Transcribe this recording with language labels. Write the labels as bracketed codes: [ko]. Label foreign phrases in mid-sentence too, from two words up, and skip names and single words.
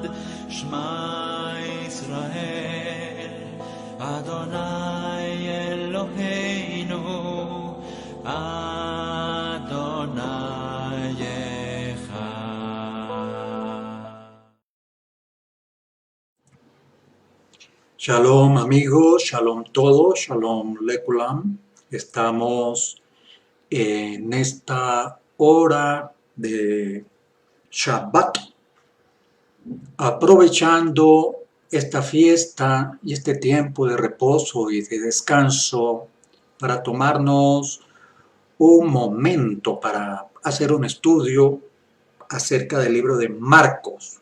[he] שמע ישראל, אדוני אלוהינו, אדוני אחד. [es] Shalom amigos, shalom todos, [he] שלום לכולם. [es] Estamos en esta hora de Shabbat, aprovechando esta fiesta y este tiempo de reposo y de descanso para tomarnos un momento para hacer un estudio acerca del libro de Marcos.